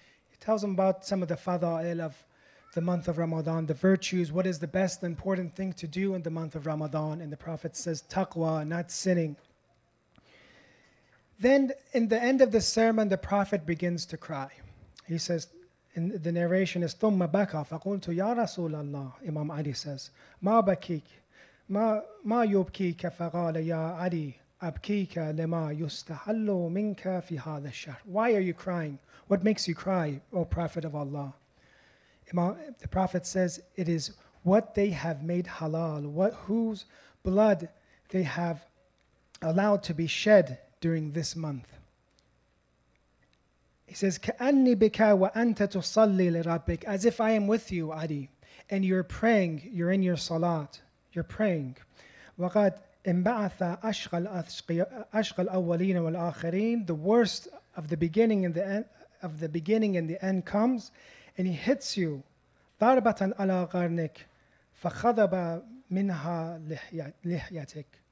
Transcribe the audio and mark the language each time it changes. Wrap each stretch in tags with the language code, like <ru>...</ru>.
<en>He tells him about some of the fada'il of the month of Ramadan, the virtues, what is the best important thing to do in the month of Ramadan. And the Prophet says, taqwa, not sinning. Then in the end of the sermon, the Prophet begins to cry. He says, in the narration is,</en> <ar>ثُمَّ بَكَى فَقُلْتُ يَا رَسُولَ اللَّهِ.</ar> <en>Imam Ali says,</en> <ar>مَا بَكِيكَ مَا يُبْكِيكَ فَقَالَ يَا عَلِي أَبْكِيكَ لِمَا يُسْتَحَلُّ مِنْكَ فِي هَذَا الشَّهْرِ.</ar> <en>Why are you crying? What makes you cry, O Prophet of Allah? The Prophet says, it is what they have made halal, whose blood they have allowed to be shed during this month. He says,</en> <ar>كَأَنِّي بِكَ وَأَنْتَ تُصَلِّي لِرَبِّكَ.</ar> <en>As if I am with you, Ali, and you're praying, you're in your salat, you're praying.</en> <ar>وَقَدْ انبعث أشقى الأولين والآخرين.</ar> <en>The worst of the beginning and the end comes, and he hits you.</en> <ar>ضربة على قرنك فخضب منها لحيتك.</ar>